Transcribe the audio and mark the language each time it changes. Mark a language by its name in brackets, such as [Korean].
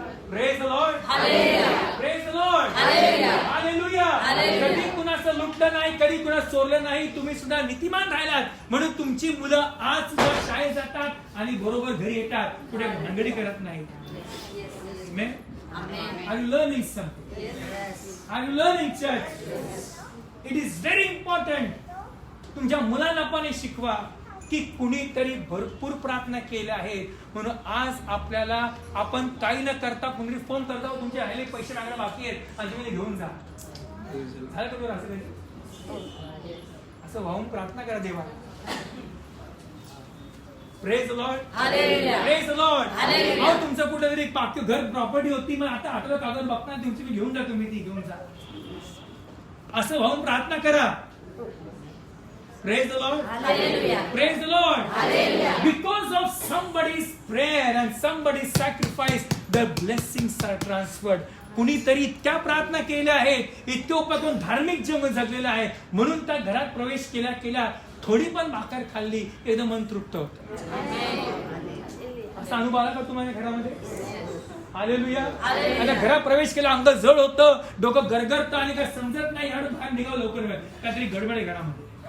[English] Praise the Lord. Praise the Lord. Hallelujah. [Marathi] कधी कुणाचं लुटलं नाही, कधी कुणाचं चोरलं नाही, तुम्ही सुद्धा नीतिमान राहिलात, म्हणून तुमची मुलं आज सुद्धा शाळेत जातात आणि बरोबर घरी येतात, कुठे भानगडी करत नाही. Amen. [English] Are you learning something? Are you learning, church? It is very important. [Marathi] तुमच्या मुलांना पण हे शिकवा की कुणीतरी भरपूर प्रार्थना केल्या आहेत, म्हणून आज आपल्याला आपण काही न करता कुणी फोन करता, तुमचे राहिले पैसे मागणं बाकी आहेत आणि तुम्ही घेऊन जा. झालं का बरं? असं कधी असं वाहून प्रार्थना करा देवाला. [English] Praise the Lord. Praise the Lord. [Marathi] अहो, तुमचं कुठेतरी पाक्य घर प्रॉपर्टी होती, मग आता आठवलं कागद बघता तुमची मी घेऊन जा, तुम्ही ती घेऊन जा, असं वाहून प्रार्थना करा. [English] Praise the Lord. Praise the Lord. Because of somebody's prayer and somebody's sacrifice, the blessings are transferred. [Marathi] कुणीतरी इतक्या प्रार्थना केल्या आहेत, इतके उपक्रम धार्मिक जीवन जगलेलं आहे, म्हणून त्या घरात प्रवेश केल्या केल्या थोडी पण भाकर खाल्ली एकदम मन तृप्त होतं. असा अनुभव आला का तुम्हाला घरामध्ये? हालेलुया. आता घरात प्रवेश केला, अंग जड होतं, डोकं गरगरतं आणि काय समजत नाही, याडून बाहेर निघावं लवकर, काहीतरी गडबड आहे घरामध्ये.